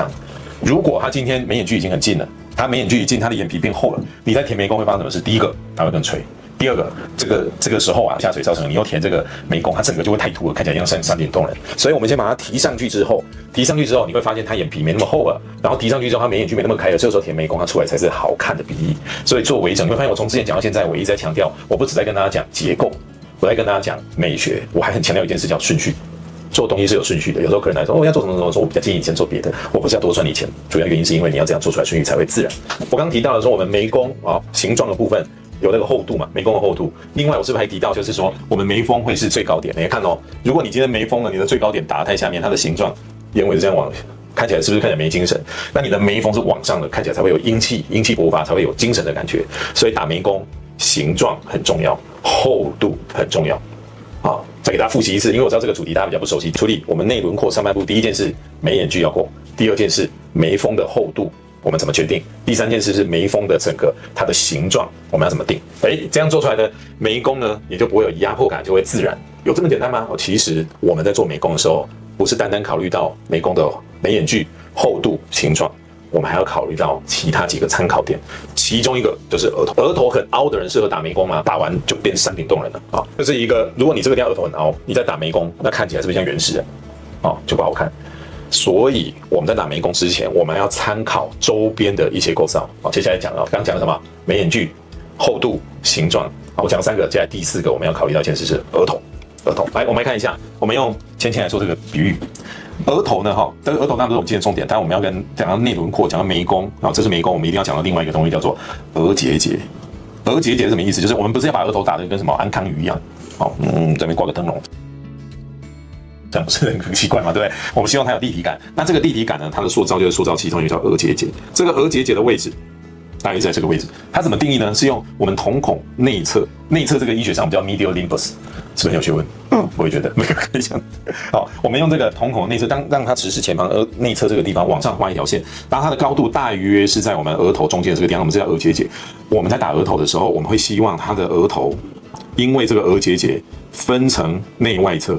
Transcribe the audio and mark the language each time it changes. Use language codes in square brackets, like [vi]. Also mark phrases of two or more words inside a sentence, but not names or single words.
[zh] 如果他今天眉眼距已經很近了，他眉眼距一近，他的眼皮变厚了，你在填眉弓會發生什麼事？第一個，它會更垂。第二個，這個時候下垂造成你又填這個眉弓，它整個就會太凸了，看起來像山頂洞人。所以我們先把它提上去之後，你會發現它眼皮沒那麼厚了，然後提上去之後，它眉眼距沒那麼開了，這個時候填眉弓，它出來才是好看的鼻翼。所以做微整，你會發現我從之前講到現在，我一直在強調，我不只在跟大家講結構，我在跟大家講美學，我還很強調一件事叫順序。做東西是有順序的，有時候客人來說，要做什麼什麼，說我比較建議先做別的，我不是要多賺你錢，主要原因是因為你要這樣做出來順序才會自然。我剛剛提到的說，我們眉弓形狀的部分有那個厚度嘛，眉弓的厚度。另外，我是不是還提到，就是說我們眉峰會是最高點？你看如果你今天眉峰呢，你的最高點打得太下面，它的形狀眼尾是這樣往，看起來是不是看起來沒精神？那你的眉峰是往上的，看起來才會有英氣勃發，才會有精神的感覺。所以打眉弓形狀很重要，厚度很重要。好，再給大家複習一次，因為我知道這個主題大家比較不熟悉。處理我們內輪廓上半部，第一件事眉眼距要夠。第二件事，眉峰的厚度我們怎麼決定？第三件事是眉峰的整個它的形狀我們要怎麼定？這樣做出來的眉弓呢，也就不會有壓迫感，就會自然。有這麼簡單嗎？其實我們在做眉弓的時候，不是單單考慮到眉弓的眉眼距、厚度、形狀，我們還要考慮到其他幾個參考點。其中一個就是額頭，額頭很凹的人適合打眉弓嗎？打完就變山頂洞人了啊！這是一個，如果你這個地方額頭很凹，你在打眉弓，那看起來是不是像原始人？就不好看。所以我们在打眉弓之前，我們要參考周邊的一些構造。接下來講剛講了什麼？眉眼距、厚度、形狀。我講了3個，接下來第4個我們要考慮到一件事是額頭。額頭，來我們來看一下，我們用芊芊來做這個比喻。額頭呢，這個額頭當然不是我們今天的重點，但我們要講到內輪廓，講到眉弓，這是眉弓，我們一定要講到另外一個東西，叫做額結節。額結節是什麼意思？就是我們不是要把額頭打得跟什麼安康魚一樣，這邊掛個燈籠，這樣不是很奇怪嘛，對不對？我們希望它有立體感。那這個立體感呢，它的塑造就是塑造其中一個叫額結節。這個額結節的位置大約在這個位置，它怎麼定義呢？是用我們瞳孔內側這個醫學上我們叫 [en] medial limbus。 [zh] 是不是很有學問？我也覺得每個可以講。好，我們用這個瞳孔內側，讓它直視前方，內側這個地方往上畫一條線，當它的高度大約是在我們額頭中間的這個地方，我們是叫額結節。我們在打額頭的時候，我們會希望它的額頭，因為這個額結節分成內外側。